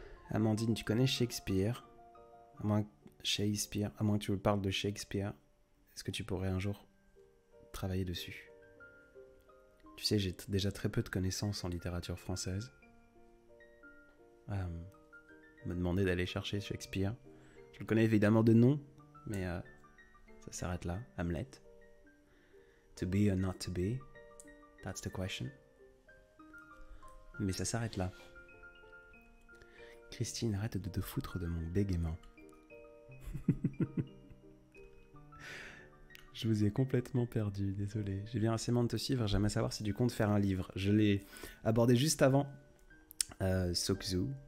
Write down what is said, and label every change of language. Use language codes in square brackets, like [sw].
[fr] Amandine, tu connais Shakespeare? À moins que tu parles de Shakespeare, est-ce que tu pourrais un jour travailler dessus? Tu sais, j'ai déjà très peu de connaissances en littérature française. Me demander d'aller chercher Shakespeare. Je le connais évidemment de nom, mais ça s'arrête là. Hamlet. [en] To be or not to be, that's the question. [fr] Mais ça s'arrête là. Christine, arrête de te foutre de mon bégaiement. Je vous ai complètement perdu, désolé. J'ai bien assez de te suivre, j'aimerais savoir si tu comptes faire un livre. Je l'ai abordé juste avant. Sokzu.